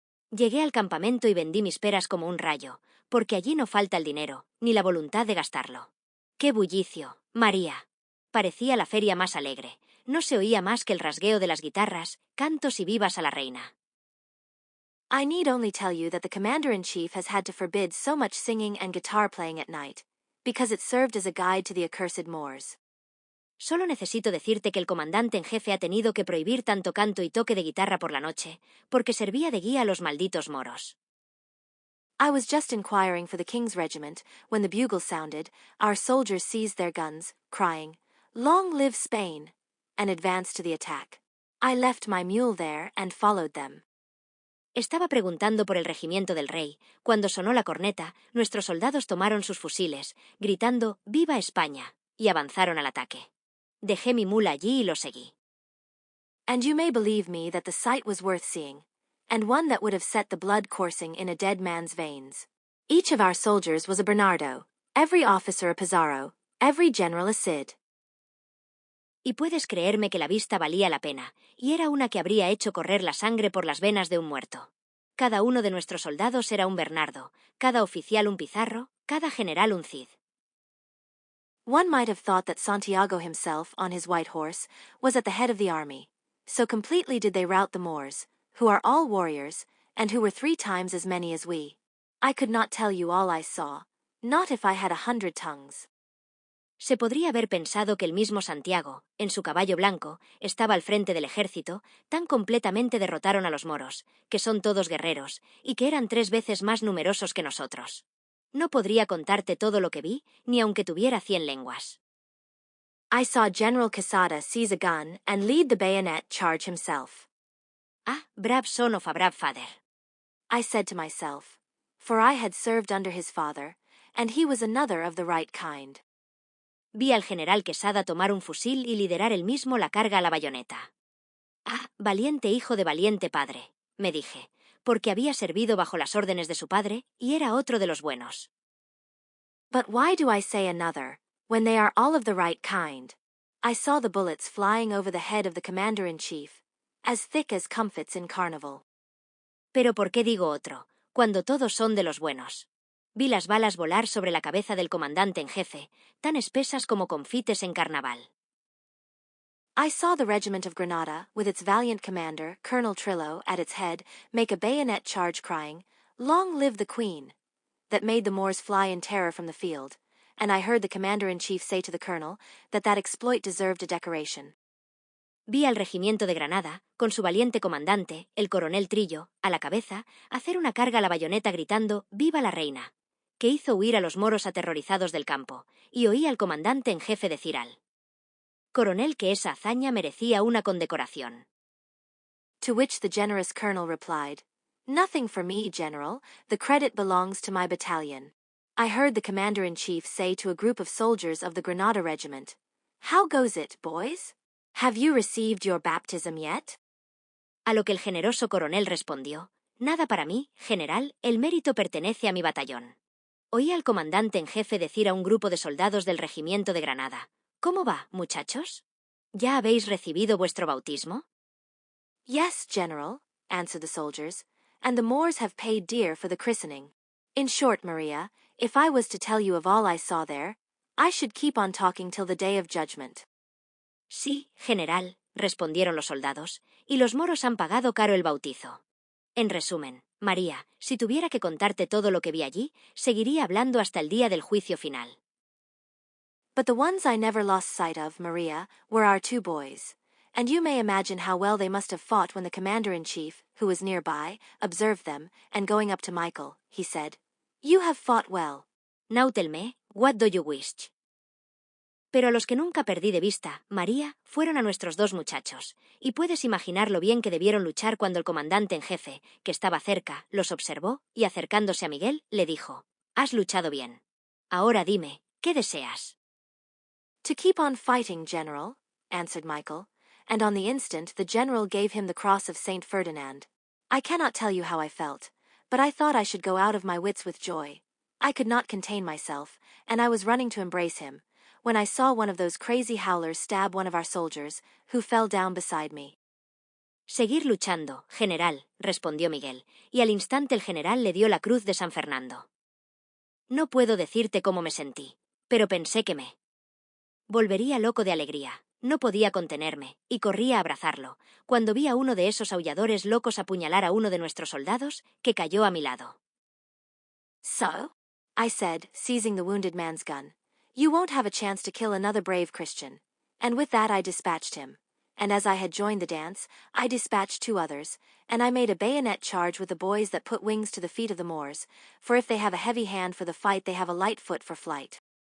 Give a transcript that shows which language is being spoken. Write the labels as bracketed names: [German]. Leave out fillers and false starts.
[Spanish] Llegué al campamento y vendí mis peras como un rayo, porque allí no falta el dinero, ni la voluntad de gastarlo. ¡Qué bullicio, María! Parecía la feria más alegre. No se oía más que el rasgueo de las guitarras, cantos y vivas a la reina. [English] I need only tell you that the commander-in-chief has had to forbid so much singing and guitar playing at night, because it served as a guide to the accursed Moors. [Spanish] Solo necesito decirte que el comandante en jefe ha tenido que prohibir tanto canto y toque de guitarra por la noche, porque servía de guía a los malditos moros. [English] I was just inquiring for the king's regiment, when the bugle sounded, our soldiers seized their guns, crying, "Long live Spain!" and advanced to the attack. I left my mule there and followed them. [Spanish] Estaba preguntando por el regimiento del rey. Cuando sonó la corneta, nuestros soldados tomaron sus fusiles, gritando «¡Viva España!» y avanzaron al ataque. Dejé mi mula allí y lo seguí. [English] And you may believe me that the sight was worth seeing, and one that would have set the blood coursing in a dead man's veins. Each of our soldiers was a Bernardo, every officer a Pizarro, every general a Cid. [Spanish] Y puedes creerme que la vista valía la pena, y era una que habría hecho correr la sangre por las venas de un muerto. Cada uno de nuestros soldados era un Bernardo, cada oficial un Pizarro, cada general un Cid. [English] One might have thought that Santiago himself, on his white horse, was at the head of the army. So completely did they rout the Moors, who are all warriors, and who were 3 times as many as we. I could not tell you all I saw, Not if I had 100 tongues. [Spanish] Se podría haber pensado que el mismo Santiago, en su caballo blanco, estaba al frente del ejército, tan completamente derrotaron a los moros, que son todos guerreros, y que eran 3 veces más numerosos que nosotros. No podría contarte todo lo que vi, ni aunque tuviera 100 lenguas. [English] I saw General Quesada seize a gun and lead the bayonet charge himself. Ah, brave son of a brave father. I said to myself, for I had served under his father, and he was another of the right kind. [Spanish] Vi al general Quesada tomar un fusil y liderar él mismo la carga a la bayoneta. Ah, valiente hijo de valiente padre, me dije, porque había servido bajo las órdenes de su padre y era otro de los buenos. [English] But why do I say another, when they are all of the right kind? I saw the bullets flying over the head of the commander-in-chief, as thick as comfits in carnival. [Spanish] Pero ¿por qué digo otro, cuando todos son de los buenos? Vi las balas volar sobre la cabeza del comandante en jefe, tan espesas como confites en carnaval. [English] I saw the regiment of Granada, with its valiant commander, Colonel Trillo, at its head, make a bayonet charge crying, "Long live the Queen!" that made the Moors fly in terror from the field, and I heard the commander-in-chief say to the colonel that exploit deserved a decoration. [Spanish] Vi al regimiento de Granada, con su valiente comandante, el coronel Trillo, a la cabeza, hacer una carga a la bayoneta gritando «¡Viva la reina!», que hizo huir a los moros aterrorizados del campo, y oí al comandante en jefe decir al coronel que esa hazaña merecía una condecoración. [English] To which the generous colonel replied, "Nothing for me, General, the credit belongs to my battalion." I heard the commander-in-chief say to a group of soldiers of the Granada regiment, "How goes it, boys? Have you received your baptism yet?" [Spanish] A lo que el generoso coronel respondió, «Nada para mí, general, el mérito pertenece a mi batallón». Oí al comandante en jefe decir a un grupo de soldados del regimiento de Granada, «¿Cómo va, muchachos? ¿Ya habéis recibido vuestro bautismo?» [English] "Yes, General," answered the soldiers, "and the Moors have paid dear for the christening. In short, Maria, if I was to tell you of all I saw there, I should keep on talking till the day of judgment." [Spanish] Sí, general, respondieron los soldados, y los moros han pagado caro el bautizo. En resumen, María, si tuviera que contarte todo lo que vi allí, seguiría hablando hasta el día del juicio final. [English] But the ones I never lost sight of, Maria, were our 2 boys, and you may imagine how well they must have fought when the commander-in-chief, who was nearby, observed them, and going up to Michael, he said, "You have fought well." Now tell me, what do you wish? [Spanish] Pero a los que nunca perdí de vista, María, fueron a nuestros 2 muchachos, y puedes imaginar lo bien que debieron luchar cuando el comandante en jefe, que estaba cerca, los observó, y acercándose a Miguel, le dijo, «Has luchado bien. Ahora dime, ¿qué deseas?» [English] "To keep on fighting, General," answered Michael, and on the instant the general gave him the cross of Saint Ferdinand. I cannot tell you how I felt, but I thought I should go out of my wits with joy. I could not contain myself, and I was running to embrace him, when I saw one of those crazy howlers stab one of our soldiers, who fell down beside me. [Spanish] «Seguir luchando, general», respondió Miguel, y al instante el general le dio la cruz de San Fernando. No puedo decirte cómo me sentí, pero pensé que me volvería loco de alegría, no podía contenerme, y corría a abrazarlo, cuando vi a uno de esos aulladores locos apuñalar a uno de nuestros soldados, que cayó a mi lado. [English] "So," I said, seizing the wounded man's gun, "you won't have a chance to kill another brave Christian," and with that I dispatched him, and as I had joined the dance, I dispatched 2 others, and I made a bayonet charge with the boys that put wings to the feet of the Moors, for if they have a heavy hand for the fight they have a light foot for flight.